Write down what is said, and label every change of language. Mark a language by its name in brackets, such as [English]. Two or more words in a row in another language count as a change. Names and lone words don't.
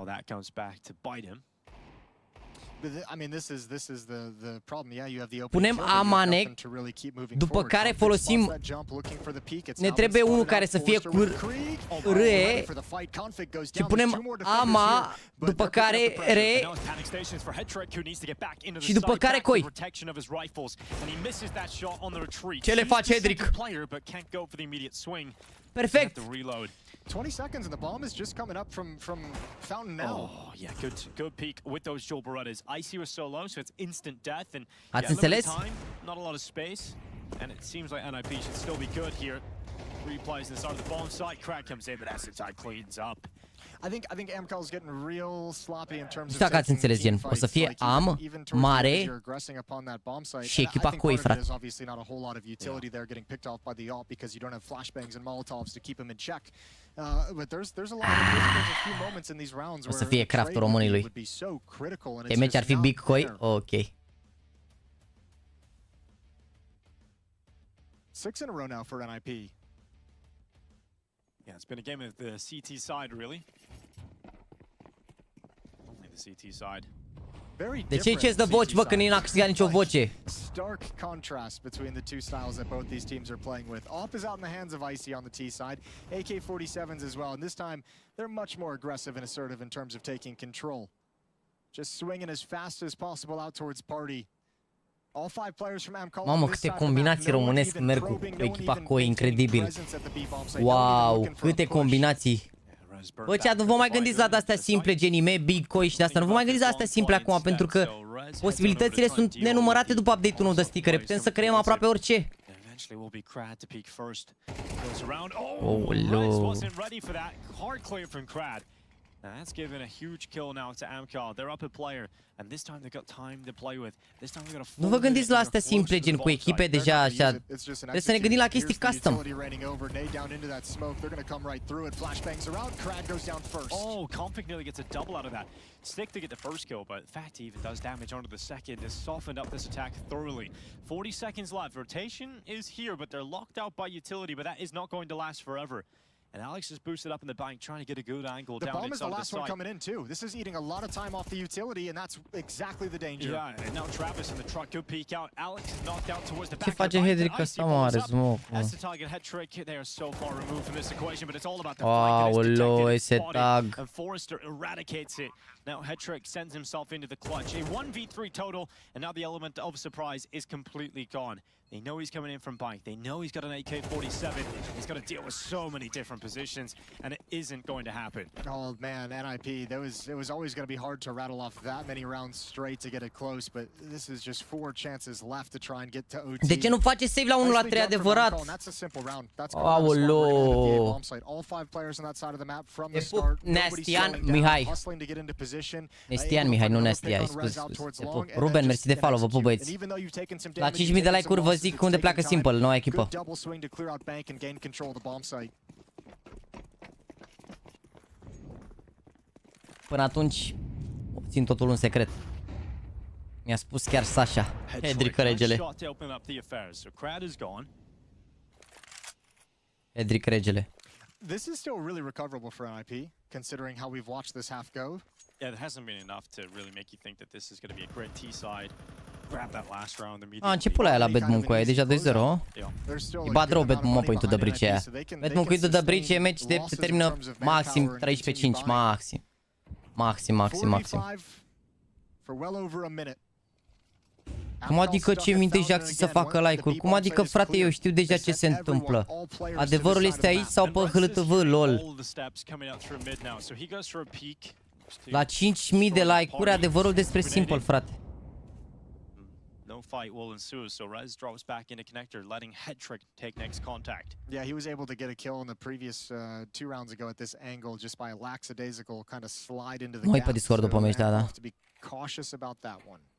[Romanian] Punem Amanec, după care folosim, ne trebuie unul care să fie cu RE și punem AMA, după care RE și după care coi. Ce le face Hedrick? Perfect! [English] 20 seconds and the bomb is just coming up from Fountain now. Oh, yeah, good peek with those dual Berettas. Icy was so low, so it's instant death and time, not a lot of space. And it seems like NIP should still be good here. Replays in the start of the bomb site. Crack comes in, but SSI cleans up. I think Amcal's getting real sloppy in terms of [Romanian] dacă ați înțeles, gen, o să fie AM, mare și echipa coi, frate. O să fie craftul românului. Temeți ar fi [English] big coi? [Romanian] Ok. [English] 6 in a row now for NIP. Yeah, it's been a game of the CT side, really. Only the CT side. [Romanian] De ce îți dă voci, bă, că n-a câștigat nicio voce? [English] Stark contrast between the two styles that both these teams are playing with. Op is out in the hands of Icy on the T side, AK-47s as well, and this time they're much more aggressive and assertive in terms of taking control. Just swinging as fast as possible out towards Party. [Romanian] Mamă, câte combinații românesc merg cu echipa coi, incredibil. Wow, câte combinații. Bă, cea, nu vă mai gândiți la astea simple, genime, [English] big coi [Romanian] și de asta. Nu vă mai gândiți la astea simple acum, pentru că posibilitățile sunt nenumărate după update-ul nou de stickere. Putem să creăm aproape orice. [English] Oh, that's given a huge kill now to Amcal. They're up a player, and this time they've got time to play with. This time they've got a full. [Romanian] Nu vă gândiți la astea simple, gen cu echipe deja așa. Trebuie să ne gândim la chestii custom. [English] Oh, Config nearly gets a double out of that. Stick to get the first kill, but the fact he even does damage onto the second has softened up this attack thoroughly. 40 seconds left. Rotation is here, but they're locked out by utility, but that is not going to last forever. And Alex is boosted up in the bank, trying to get a good angle down inside the site. The bomb is the last one coming in too. This is eating a lot of time off the utility, and that's exactly the danger. Yeah, and now Travis in the truck, good peek out. Alex is knocked out towards the back. [Romanian] Ce face Hedrick ăsta, mă, are smoke? [English] That's the target head trick. They are so far removed from this equation, but it's all about the flank and it's detected and Forrester eradicates it. Now Hetrick sends himself into the clutch. A 1v3 total, and now the element of surprise is completely gone. They know he's coming in from bike. They know he's got an AK-47. He's got to deal with so many different positions, and it isn't going to happen. Oh man, NIP. It was always going to be hard to rattle off that many rounds straight to get it close, but this is just 4 chances left to try and get to OT. [Romanian] De ce nu face save la 1 la 3 adevărat? [English] That's a simple round. That's [Romanian] Aoleo. [English] All 5 players on that side of the map from the start. [Romanian] Nestian Mihai. Nestian Mihai, nu Nestian, scuze. Ruben, mersi de follow, vă pup, băieți. La 5.000 de like-uri vă zic unde pleacă Simple, noua echipă. Până atunci, țin totul un secret. Mi-a spus chiar Sasha, Hedrick regele. Hedrick regele. [English] This is still really recoverable for NIP, considering how we've watched this half go. Yeah, there hasn't been enough to really make you think that this is going to be a great T-side. Grab that last round immediately. [Romanian] A început la aia la Bedmoon cu aia, deja 2-0. E bad rău Bedmoon point to the bridge aia. Bedmoon point to the bridge e match de se termină maxim 13-5, maxim. Maxim. [English] For well over a minute. [Romanian] Cum adică ce minte Jaxi să facă like-uri? Cum adică, frate, eu știu deja ce se întâmplă. Adevărul este aici sau pe HLTV, lol. La 5000 de like-uri, adevărul despre Simple, frate. [English] No fight will ensue, so Rez drops back into connector, letting Hetrick take next contact. Yeah, he was able to get a kill in the previous 2 rounds ago at this angle just by a lackadaisical kind of slide into the gap. [Romanian] Pe Discord după meci, da. [English] To be cautious about that one.